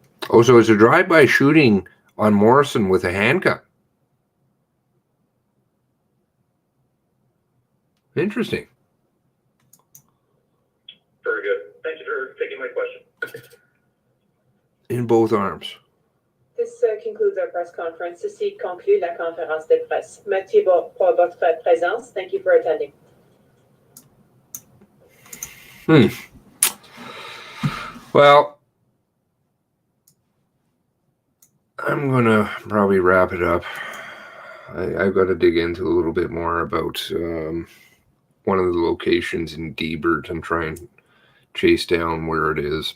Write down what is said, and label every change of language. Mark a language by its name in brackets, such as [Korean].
[English] Oh, so it's a drive-by shooting on Morrison with a handgun. Interesting. Very good. Thank you for taking my question. In both arms. This concludes our press conference. [French] Ceci conclut la conférence de presse. Merci pour votre présence. [English] Thank you for attending. Well, I'm going to probably wrap it up. I've got to dig into a little bit more about one of the locations in Guibert and try and chase down where it is.